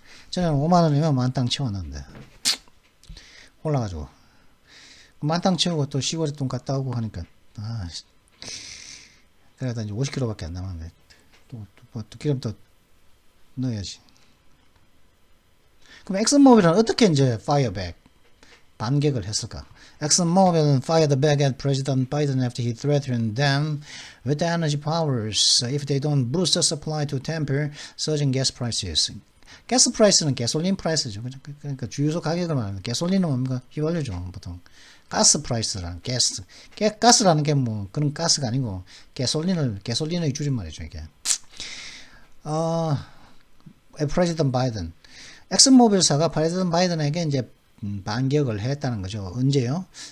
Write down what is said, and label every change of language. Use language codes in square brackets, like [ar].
[ko] 전에는 5만 원이면 만땅 채웠는데 올라가지고 만땅 채우고 또 시골에 돈 갔다 오고 하니까 그래도 이제 50kg밖에 안 남았는데 또 기름 또 넣어야지. 그럼 엑슨모빌은 어떻게 이제 파이어백 반격을 했을까? [en] ExxonMobil fired back at President Biden after he threatened them with energy powers if they don't boost the supply to temper surging gas prices. [ko] 가스 프라이스는 가솔린 프라이스죠. 그러니까 주유소 가격을 말하는 가솔린은 뭡니까? 휘발유죠. 보통 가스 프라이스라는 가스라는 게 뭐 그런 가스가 아니고 가솔린의 줄임말이죠, 이게. 프레지던트 바이든. 엑슨모빌사가 프레지던트 바이든에게 이제 반격을 했다는 거죠. 언제요?